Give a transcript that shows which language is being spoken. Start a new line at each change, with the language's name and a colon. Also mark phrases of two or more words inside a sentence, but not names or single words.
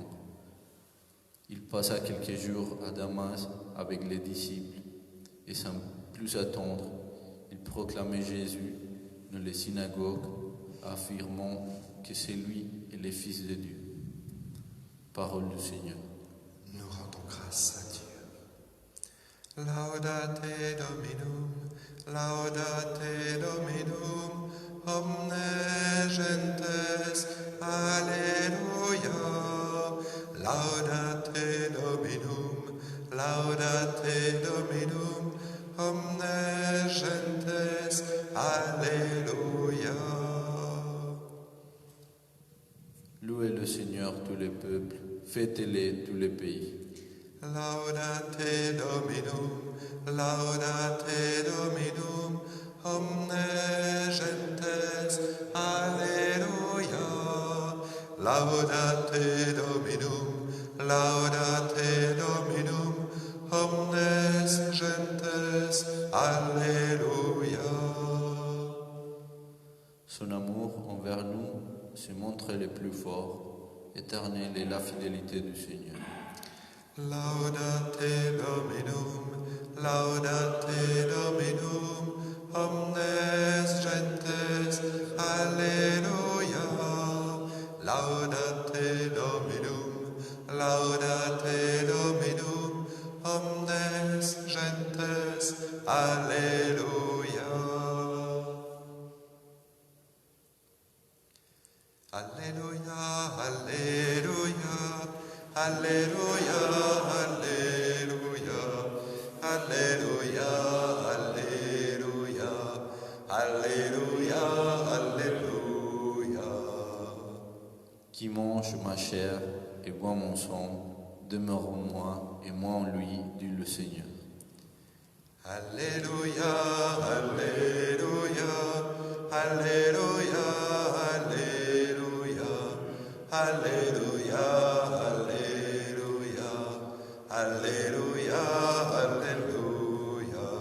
French: Il passa quelques jours à Damas avec les disciples, et sans plus attendre, il proclamait Jésus dans les synagogues, affirmant que c'est lui et le Fils de Dieu. Parole du Seigneur. Nous rendons grâce à Dieu.
Latin: Laudate Dominum, omne gentes, Alleluia. Laudate Dominum, omne gentes, Alleluia.
French: Louez le Seigneur tous les peuples, fêtez-les tous les pays.
Latin: Laudate Dominum, omne gentes, Alleluia. Laudate Dominum, omnes gentes, Alleluia.
French: Son amour envers nous se montre le plus fort, éternel est la fidélité du Seigneur.
Latin: Laudate Dominum, omnes gentes, Alleluia. Laudate Dominum, omnes gentes, Alleluia. Alleluia, Alleluia, Alleluia, Alleluia, Alleluia, Alleluia,
French: Alléluia, Alléluia. Qui mange ma chair et boit mon sang demeure en moi et moi en lui, dit le Seigneur. Alléluia, Alléluia, Alléluia, Alléluia, Alléluia, Alléluia, Alléluia, Alléluia.